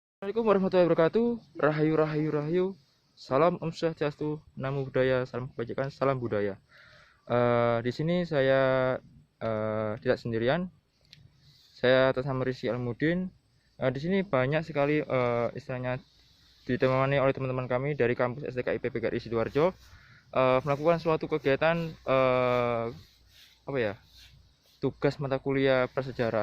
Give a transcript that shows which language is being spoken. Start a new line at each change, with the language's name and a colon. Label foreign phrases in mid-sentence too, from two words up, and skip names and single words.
Arabic: Assalamualaikum warahmatullahi wabarakatuh.
Indonesian: Rahayu, rahayu, rahayu. Salam
Balinese: Om Swastiastu,
Pali: Namo Buddhaya,
Indonesian: salam kebajikan, salam budaya. Di sini saya tidak sendirian. Saya atas nama Rizky Almudin. Di sini banyak sekali istilahnya ditemani oleh teman-teman kami dari kampus STKIP PGRI Sidoarjo melakukan suatu kegiatan tugas mata kuliah prasejarah.